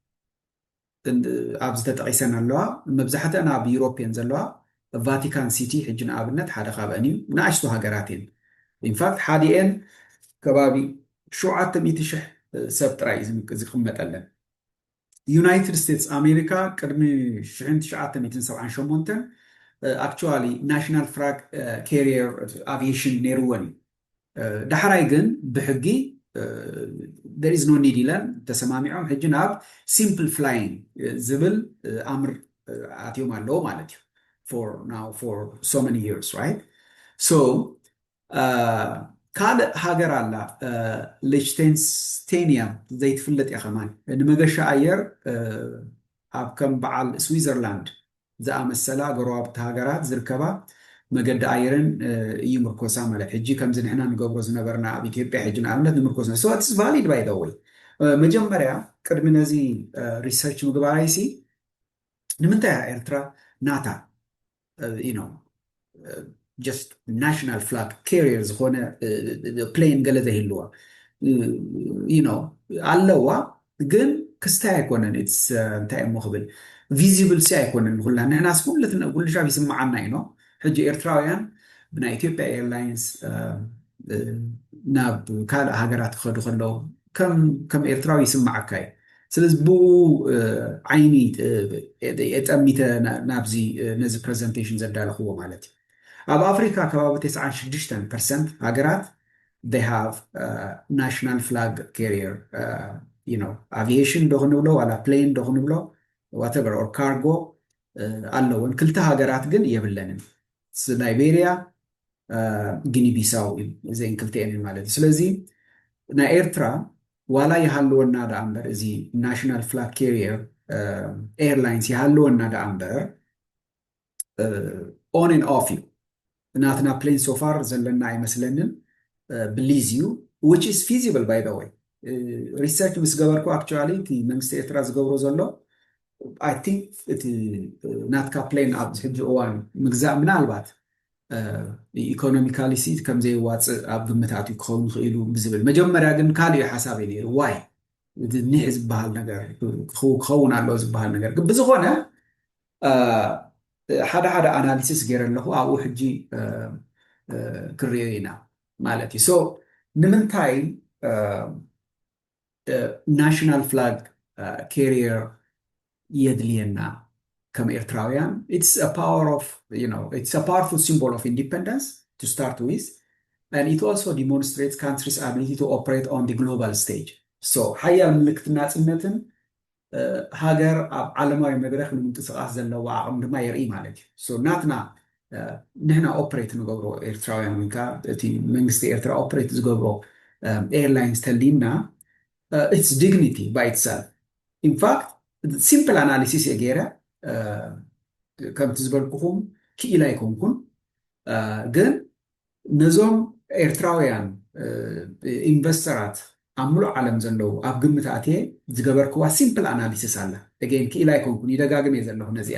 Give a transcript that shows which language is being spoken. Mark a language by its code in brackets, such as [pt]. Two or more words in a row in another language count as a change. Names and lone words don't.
[ti] ኣብ ዝተጠቂሰን ኣለዋ መብዛሕትአን ኣብ ዩሮፕየን ዘለዋ ቫቲካን ሲቲ ሕጂ ንኣብነት ሓደ ካብአን እዩ ንኣሽቱ ሃገራት እየን [en] in fact [ti] ሓዲአን ከባቢ 700,000 ሰብ ጥራይ ዝቕመጠለን ዩናይትድ ስቴትስ ኣሜሪካ ቅድሚ 1978 [en] actually national flag carrier aviation [ti] ነይርዎን እዩ ዳሕራይ ግን ብሕጊ [en] there is no need [ti] ኢለን ተሰማሚዖም ሕጂ ናብ [en] simple flying [ti] ዝብል ኣምር ኣትዮም ኣለዎ ማለት እዩ [en] for so many years right so [ti] ካልእ ሃገር ኣላ ሊችቴንስቴንያ ዘይትፍለጥ እያ ኸማን ንመገሻ ኣየር ኣብ ከም በዓል ስዊዘርላንድ ዝኣመሰላ ጎረባብቲ ሃገራት ዝርከባ መገዲ ኣየርን እዩ ምርኮሳ ማለት ሕጂ ከምዚ ንሕና ንገብሮ ዝነበርና ኣብ ኢትዮጵያ ሕጂ ንኣብነት ንምርኮስና [en] so it's valid by the way [ti] መጀመርያ ቅድሚ ነዚ ሪሰርች ምግባራይሲ ንምንታይ ኤርትራ ናታ [en] just national flag carrier [ti] ዝኾነ ፕሌን ገለ ዘይህልዋ ኣለዋ ግን ክስታይ ኣይኮነን እንታይ እሞ ክብል ቪዚብል ሲ ኣይኮነን ኩላ ንሕናስ ኩሉ ሻብ ይስማዓና ኢኖ ሕጂ ኤርትራውያን ብናይ ኢትዮጵያ ኤርላይንስ ናብ ካልእ ሃገራት ክኸዱ ከለዉ ከም ኤርትራዊ ይስማዓካ እዩ ስለዚ ብኡ ዓይኒ የጠሚተ ናብዚ ነዚ ፕሬዘንቴሽን ዘዳለኽዎ ማለት እዩ ኣብ ኣፍሪካ ከባቢ 96% ሃገራት [en] they have national flag carrier aviation [ti] ዶ ክንብሎ ዋላ ፕሌን ዶ ክንብሎ [en] whatever or cargo [ti] ኣለውን ክልተ ሃገራት ግን የብለንን ላይቤሪያ ጊኒ ቢሳው እዘን ክልተአን ማለት እዩ ስለዚ ናይ ኤርትራ ዋላ ይሃልወና ዳ እምበር እዚ [en] national flag carrier airlines [ti] ይሃልወና ዳ እምበር [en] on and off [ti] እዩ ናትና ፕሌን [en] so far [ti] ዘለና ኣይመስለንን ብሊዝ እዩ [en] which is feasible by the way [ti] research ምስ ገበርኩ actually እቲ መንግስቲ ኤርትራ ዝገብሮ ዘሎ [en] I think [ti] እቲ ናትካ ፕሌን ኣብ ሕጂ እዋን ምግዛእ ምናልባት ኢኮኖሚካሊ ሲት ከም ዘይዋፅእ ኣብ ግምታት ክኸውን ክኢሉ ብዝብል መጀመርያ ግን ካልእ ሓሳብ እዩ ነይሩ ዋይ ንሕ ዝበሃል ነገር ክኸውን ኣሎ ዝበሃል ነገር ግን ብዝኾነ ሓደ ኣናሊሲስ ገይረ ኣለኹ ኣብኡ ሕጂ ክሪኦ ኢና ማለት እዩ ሶ ንምንታይ [en] national flag carrier [ti] የድልየና ከም ኤርትራውያን [en] it's a powerful symbol of independence to start with and it also demonstrates countries' ability to operate on the global stage [ti] so ሓያል ምልክት ናጽነትን ሃገር ኣብ ዓለማዊ መድረክ ንምንቅስቃስ ዘለዎ ዓቕም ድማ የርኢ ማለት እዩ ሶ ናትና ንሕና ኦፕሬት ንገብሮ ኤርትራውያን ወይ ከዓ እቲ መንግስቲ ኤርትራ ኦፕሬት ዝገብሮ ኤርላይንስ ተሊና [en] it's dignity by itself in fact simple analysis [ti] የገይረ ከምቲ ዝበልኩኹም ክኢላ ኣይኮንኩን ግን ነዞም ኤርትራውያን ኢንቨስተራት ኣብ ሙሉእ ዓለም ዘለዉ ኣብ ግምታት እየ ዝገበርክዋ [en] simple analysis [ti] ኣላ again ክኢላ ኣይኮንኩን ይደጋግም እየ ዘለኹ ነዚኣ